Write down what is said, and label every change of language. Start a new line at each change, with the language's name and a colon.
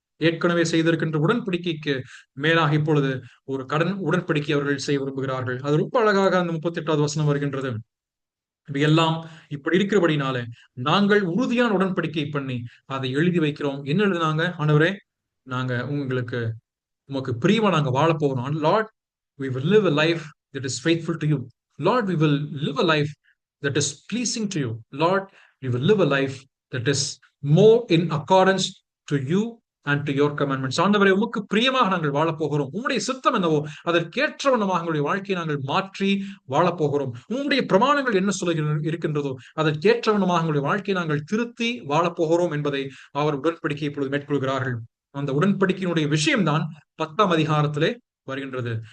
Tamil: ஏற்கனவே செய்திருக்கின்ற உடன்படிக்கைக்கு மேலாக இப்பொழுது ஒரு கடன் உடன்படிக்கை அவர்கள் செய்ய விரும்புகிறார்கள். அது ரொம்ப அழகாக அந்த 38வது வசனம் வருகின்றது. இவையெல்லாம் இப்படி இருக்கிறபடினால நாங்கள் உறுதியான உடன்படிக்கை பண்ணி அதை எழுதி வைக்கிறோம். என்ன எழுதினாங்க? ஆண்டவரே, நாங்க உங்களுக்கு உமக்கு பிரியமா நாங்க வாழ போகிறோம்.
English: Lord, we will live a life that is faithful to you. Lord, we will live a life that is pleasing to you. Lord, we will live a life that is more in accordance to you and to your commandments.
Tamil: ஆண்டவரே, உமக்கு பிரியமாக நாங்கள் வாழப் போகிறோம். உம்முடைய சித்தம் என்னவோ அதற்கேற்ற வண்ணமாக எங்களுடைய வாழ்க்கையை நாங்கள் மாற்றி வாழப் போகிறோம். உம்முடைய பிரமாணங்கள் என்ன சொல்ல இருக்கின்றதோ அதற்கேற்ற வண்ணமாக எங்களுடைய வாழ்க்கையை நாங்கள் திருத்தி வாழப் போகிறோம் என்பதை அவர் உடன்படிக்கை இப்பொழுது மேற்கொள்கிறார்கள். அந்த உடன்படிக்கையினுடைய விஷயம்தான் 10ஆம் அதிகாரத்திலே வருகின்றது.